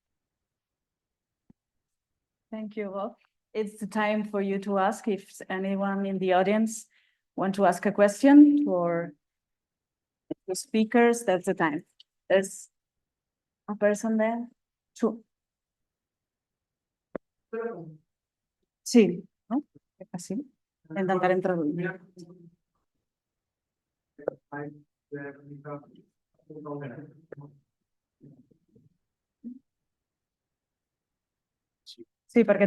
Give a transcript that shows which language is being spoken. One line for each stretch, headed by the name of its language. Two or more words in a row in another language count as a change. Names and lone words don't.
English: Thank you. Well, it's the time for you to ask if anyone in the audience want to ask a question or The speakers, that's the time. There's a person there. Two.
Spanish: Sí, ¿no? Así. Intentaré introducir. Sí,
Catalan: perquè et